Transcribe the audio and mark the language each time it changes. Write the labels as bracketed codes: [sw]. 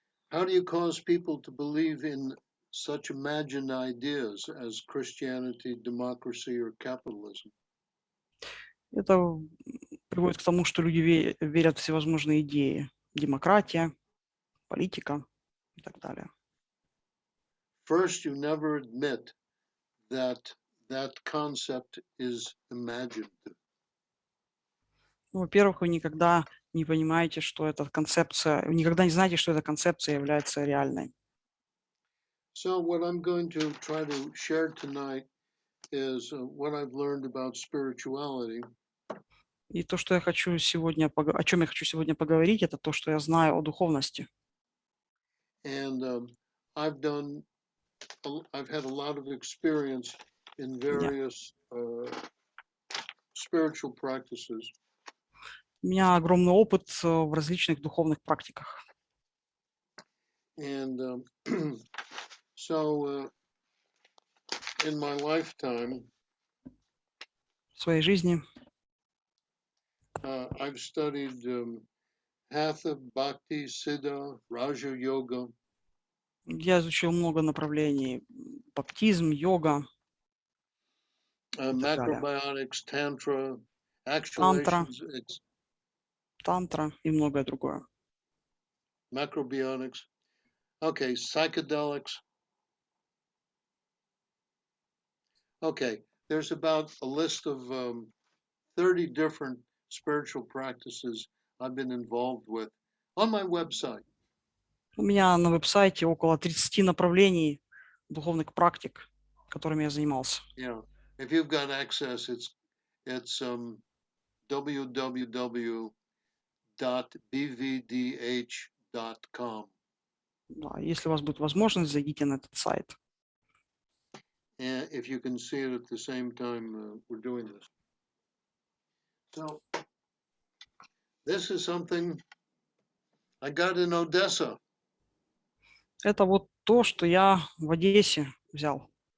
[en] How do you cause people to believe in such imagined ideas as Christianity, democracy, or capitalism? [ru] Это приводит к тому, что люди верят в всевозможные идеи. Демократия, политика и так далее. [en] First, you never admit that that concept is imagined. [ru] Ну, во-первых, вы никогда не понимаете, что эта концепция, вы никогда не знаете, что эта концепция является реальной. [en] So what I'm going to try to share tonight is what I've learned about spirituality. [ru] И то, что я хочу сегодня, о чем я хочу сегодня поговорить, это то, что я знаю о духовности. [en] And I've had a lot of experience in various spiritual practices. [ru] У меня огромный опыт в различных духовных практиках. [en] And so in my lifetime, [ru] В своей жизни [en] I've studied Hatha, Bhakti, Siddha, Raja Yoga. [ru] я изучил много направлений. Баптизм, йога и так далее. [en] Macrobiotics, Tantra, [ru] Тантра, [en] actuations, [ru] тантра и многое другое. [en] macrobiotics. Okay, psychedelics. Okay, there's about a list of 30 different spiritual practices I've been involved with on my website. [ru] У меня на веб-сайте около 30 направлений духовных практик, которыми я занимался. [en] Yeah, if you've got access, it's www.bvdh.com. [ru] Да, если у вас будет возможность, зайдите на этот сайт. [en] And if you can see it at the same time we're doing this. So this is something I got in Odessa. [ru] Это вот то, что я в Одессе взял.